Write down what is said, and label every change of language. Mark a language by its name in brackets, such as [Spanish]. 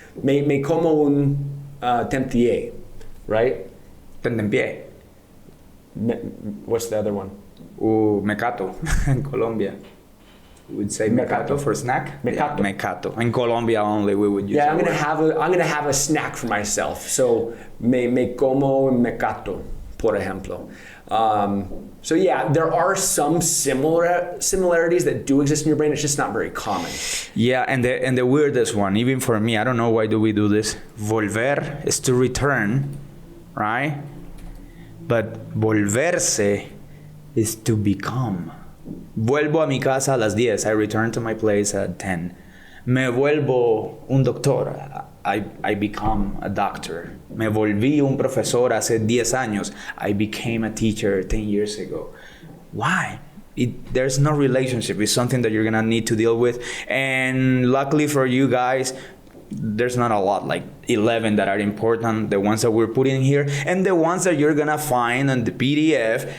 [Spanish] Me como un tentempié, right? Tentempié. [English] What's the other one? Mecato in Colombia. We would say mecato for snack. [Spanish] Mecato. [English] Yeah, mecato. In Colombia only we would use. Yeah, I'm gonna have a snack for myself. [Spanish] So me como un mecato, por ejemplo. [English] So yeah, there are some similarities that do exist in your brain. It's just not very common. Yeah, and the weirdest one, even for me, I don't know why do we do this. Volver is to return, right? But volverse is to become. [Spanish] Vuelvo a mi casa a las 10. [English] I return to my place at 10. [Spanish] Me vuelvo un doctor. [English] I become a doctor. [Spanish] Me volví un profesor hace 10 años. [English] I became a teacher 10 years ago. Why? There's no relationship. It's something that you're going to need to deal with. And luckily for you guys, there's not a lot, like 11 that are important, the ones that we're putting here, and the ones that you're going to find on the PDF.